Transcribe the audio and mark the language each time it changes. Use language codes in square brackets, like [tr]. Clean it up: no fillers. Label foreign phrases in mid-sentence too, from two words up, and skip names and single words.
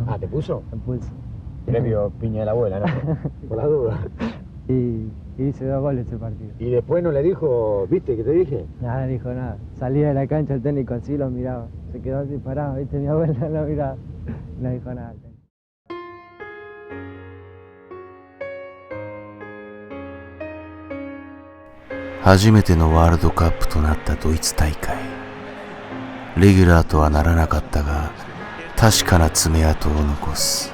[es] Ah, ¿te puso? Me puso. Premio piña de la abuela, ¿no? Por la duda. Y hice 2 goles ese partido. Y después no le dijo, ¿viste que te dije? Nada, no dijo nada. Salía de la cancha el técnico así, lo miraba. Se quedó así parado, ¿viste? Mi abuela lo miraba. no dijo nada. [ja] 初めてのワールドカップとなったドイツ大会。レギュラーとはならなかったが、確かな爪痕を残す。